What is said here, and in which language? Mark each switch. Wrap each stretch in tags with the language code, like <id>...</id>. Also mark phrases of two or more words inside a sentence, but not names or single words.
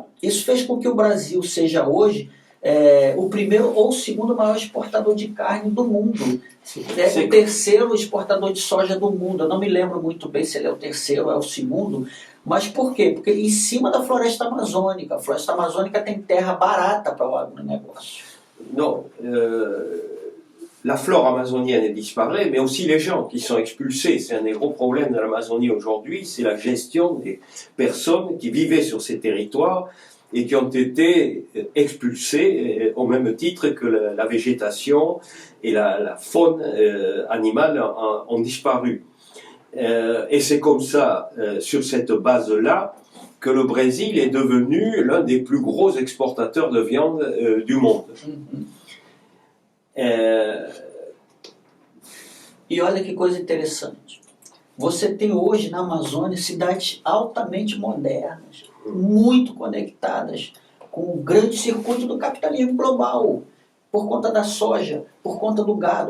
<pt>Isso fez com que o Brasil seja hoje o primeiro ou o segundo maior exportador de carne do mundo. É o terceiro exportador de soja do mundo. Eu não me lembro muito bem se ele é o terceiro ou é o segundo. Mas por quê? Porque ele é em cima da floresta amazônica. A floresta amazônica tem terra barata para o agronegócio.</pt> <fr>Non, la flore amazonienne disparaît, mais aussi les gens qui sont expulsés. C'est un des gros problèmes de l'Amazonie aujourd'hui, c'est la gestion des personnes qui vivaient sur ces territoires et qui ont été expulsés au même titre que la végétation et la faune animale ont disparu. Et c'est comme ça, sur cette base-là, que le Brésil est devenu l'un des plus gros exportateurs de viande du monde.</fr> <pt>E olha que coisa interessante. Você tem hoje na Amazônia cidades altamente modernas, muito conectadas com o grande circuito do capitalismo global, por conta da soja, por conta do gado.</pt>